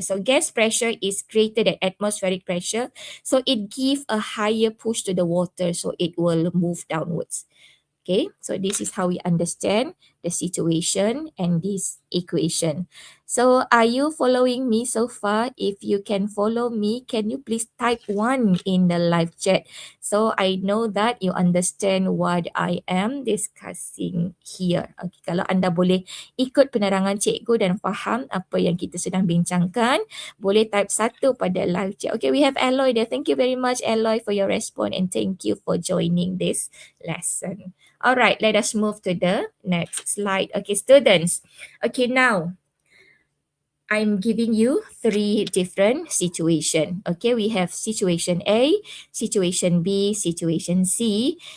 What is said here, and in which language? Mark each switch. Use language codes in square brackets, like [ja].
[en] So gas pressure is greater than atmospheric pressure, so it gives a higher push to the water, so it will move downwards. Okay, so this is how we understand the situation, and this equation. So are you following me so far? If you can follow me, can you please type 1 in the live chat so I know that you understand what I am discussing here. [ms] Okay, kalau anda boleh ikut penerangan cikgu dan faham apa yang kita sedang bincangkan, boleh type 1 pada live chat. [en] Okay, we have Aloy there. Thank you very much, Aloy, for your response, and thank you for joining this lesson. Alright, let us move to the next slide. Okay, students. Okay, now I'm giving you 3 different situations. Okay, we have situation A, situation B, situation C.